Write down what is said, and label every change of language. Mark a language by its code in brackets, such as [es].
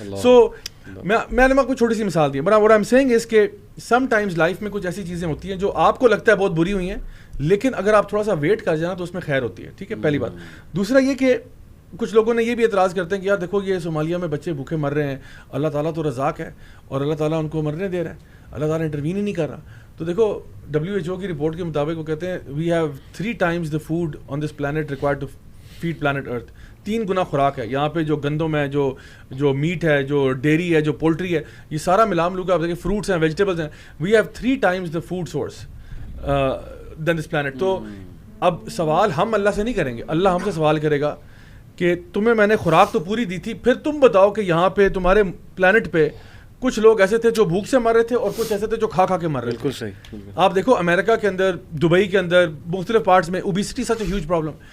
[ur] سو میں نے کوئی چھوٹی سی مثال دی ہے, [en] but what I am seeing is [ur] کہ سم ٹائمز لائف میں کچھ ایسی چیزیں ہوتی ہیں جو آپ کو لگتا ہے بہت بری ہوئی ہیں, لیکن اگر آپ تھوڑا سا ویٹ کر جائیں تو اس میں خیر ہوتی ہے. ٹھیک ہے, پہلی بات. دوسرا یہ کہ کچھ لوگوں نے یہ بھی اعتراض کرتے ہیں کہ یار دیکھو یہ صومالیہ میں بچے بھوکے مر رہے ہیں, اللہ تعالیٰ تو رزاق ہے اور اللہ تعالیٰ ان کو مرنے دے رہا ہے, اللہ تعالیٰ انٹروین ہی نہیں کر رہا. تو دیکھو WHO کی رپورٹ کے مطابق وہ کہتے ہیں [en] We have 3 times the food on this planet required to feed planet Earth. [ur] 3 گنا خوراک ہے یہاں پہ, جو گندم ہے, جو میٹ ہے, جو ڈیری ہے, جو پولٹری ہے, یہ سارا ملا ملو کے آپ دیکھیں فروٹس ہیں, ویجیٹیبلس ہیں. [en] We have 3 times the food source than this planet. [ur] تو اب سوال ہم اللہ سے نہیں کریں گے, اللہ ہم سے سوال کرے گا کہ تمہیں میں نے خوراک تو پوری دی تھی, پھر تم بتاؤ کہ یہاں پہ تمہارے پلانٹ پہ کچھ لوگ ایسے تھے جو بھوک سے مر رہے تھے اور کچھ ایسے تھے جو کھا کے مر رہے تھے. بالکل صحیح. آپ دیکھو امریکہ کے اندر, دبئی کے اندر, مختلف پارٹس میں obesity [en] Such a huge problem.